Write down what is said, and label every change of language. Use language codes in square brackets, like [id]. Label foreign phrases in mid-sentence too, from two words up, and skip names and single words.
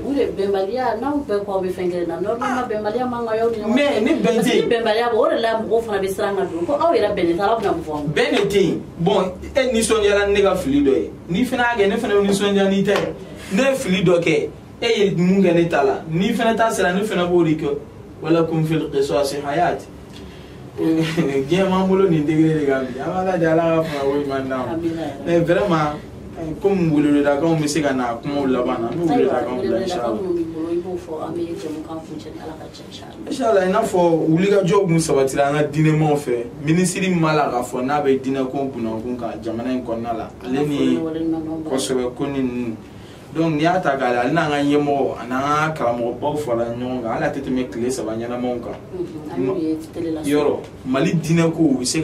[bm] o de bɛnbaliya n'aw bɛɛ kɔ bɛ fɛn kelen na normalement bɛnbaliya man kan y'aw ni ɲɔgɔn cɛ mais ni bɛn tɛ yen bɛnbaliya o de la mɔgɔw fana bɛ siran ka don ko aw yɛrɛ bɛnnen tɛ aw bɛna mun fɔ bɛn de tɛ yen bon e nisɔndiyara ni ne ka fili dɔ ye n'i fana y'a kɛ ne fana bɛ nisɔndiya n'i ta ye ne ye fili dɔ kɛ e ye mun kɛ ne ta la n'i fana ta sera ne fana b'o de kɛ [ar] ولكم في القصاص حياة [bm] diɲɛ m'an bolo nin degré de kan bi an b'a lajɛ Ala ka fanga ko ɲuman d'an ma [fr] mais vraiment comme [bm] weleweledakanw bɛ se ka na kumaw laban na n'u weleweledakanw bila inshallah i n'a fɔ wulikajɔw kun sabatira an ka diinɛmaw fɛ minisiri ma la k'a fɔ n'a bɛ diinɛko bunakun kan jamana in kɔnɔna la ale ni kosɛbɛ ko ni ninnu donc n'i y'a ta k'a lajɛ ale n'an ka ɲɛmɔgɔ a n'an ka karamɔgɔbaw farala ɲɔgɔn kan hali a tɛ tɛmɛ tile 3 ɲɛnamaw kan yɔrɔ Mali diinɛko u bɛ se